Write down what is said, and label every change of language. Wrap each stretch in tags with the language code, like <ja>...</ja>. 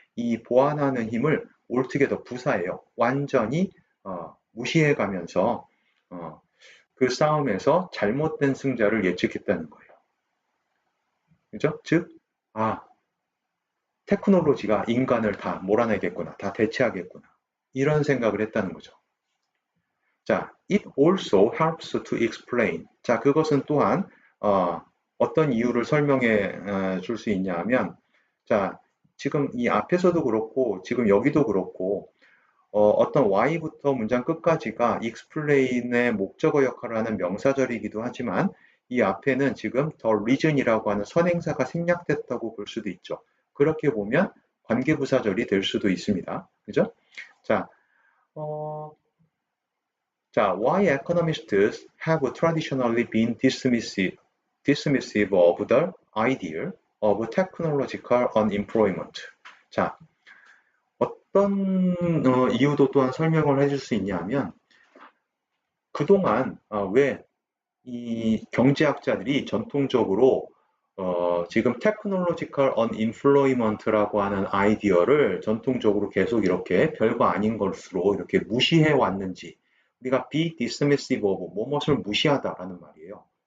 <ko>이 보완하는 힘을 altogether 부사예요. 완전히 무시해가면서 그 싸움에서 잘못된 승자를 예측했다는 거예요. 그죠? 즉, 테크놀로지가 인간을 다 몰아내겠구나, 다 대체하겠구나, 이런 생각을 했다는 거죠.</ko> <en>자, it also helps to explain.</en> <ko>자, 그것은 또한 어떤 이유를 설명해 줄 수 있냐 하면, 자, 지금 이 앞에서도 그렇고 지금 여기도 그렇고 어떤 y부터 문장 끝까지가 explain의 목적어 역할을 하는 명사절이기도 하지만, 이 앞에는 지금</ko> <en>the reason</en> <ko>이라고 하는 선행사가 생략됐다고 볼 수도 있죠. 그렇게 보면 관계부사절이 될 수도 있습니다. 그죠?</ko> <en>자, why economists have traditionally been dismissive of the idea of technological unemployment.</en> <ko>자, 어떤 이유도 또한 설명을 해줄 수 있냐면, 그동안 왜 이 경제학자들이 전통적으로 지금 technological unemployment라고 하는 아이디어를 전통적으로 계속 이렇게 별거 아닌 것으로 이렇게 무시해 왔는지, 우리가</ko> <en>be dismissive of</en> <ko>뭐뭇을 무시하다라는 말이에요.</ko>